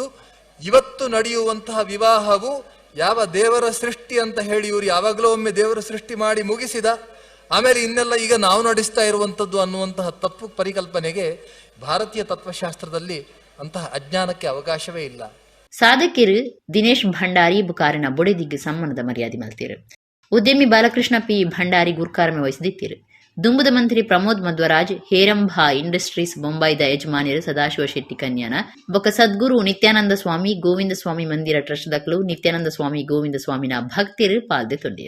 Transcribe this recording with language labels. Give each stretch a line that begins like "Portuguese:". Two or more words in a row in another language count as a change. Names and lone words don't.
Kannada: ಇವತ್ತು ನಡೆಯುವಂತಹ ವಿವಾಹವು ಯಾವ ದೇವರ ಸೃಷ್ಟಿ ಅಂತ ಹೇಳಿ ಇವರು ಯಾವಾಗಲೂ ಒಮ್ಮೆ ದೇವರ ಸೃಷ್ಟಿ ಮಾಡಿ ಮುಗಿಸಿದ, ಆಮೇಲೆ ಇನ್ನೆಲ್ಲ ಈಗ ನಾವು ನಡೆಸ್ತಾ ಇರುವಂಥದ್ದು ಅನ್ನುವಂತಹ ತಪ್ಪು ಪರಿಕಲ್ಪನೆಗೆ ಭಾರತೀಯ ತತ್ವಶಾಸ್ತ್ರದಲ್ಲಿ ಅಂತಹ ಅಜ್ಞಾನಕ್ಕೆ ಅವಕಾಶವೇ ಇಲ್ಲ.
Tulu: ಸಾಧಕಿರು ದಿನೇಶ್ ಭಂಡಾರಿ ಬುಕಾರಿನ ಬೊಡೆದಿಗ್ಗೆ ಸಮ್ಮಾನದ ಮರ್ಯಾದೆ ಮಲ್ತಿರು. ಉದ್ಯಮಿ ಬಾಲಕೃಷ್ಣ ಪಿ ಭಂಡಾರಿ ಗುರುಕಾರ್ಮೆ ವಹಿಸಿದ್ದಿರು. ದುಂಬುದ ಮಂತ್ರಿ ಪ್ರಮೋದ್ ಮಧ್ವರಾಜ್, ಹೇರಂಭಾ ಇಂಡಸ್ಟ್ರೀಸ್ ಬೊಂಬೈದ ಯಜಮಾನಿಯರು ಸದಾಶಿವ ಶೆಟ್ಟಿ ಕನ್ಯಾನ ಬೊಕ್ಕ ಸದ್ಗುರು ನಿತ್ಯಾನಂದ ಸ್ವಾಮಿ ಗೋವಿಂದ ಸ್ವಾಮಿ ಮಂದಿರ ಟ್ರಸ್ಟ್ ದಕ್ಲು ನಿತ್ಯಾನಂದ ಸ್ವಾಮಿ ಗೋವಿಂದ ಸ್ವಾಮಿನ ಭಕ್ತಿರು ಪಾಲ್ದೆ ತೊಂದಿರು.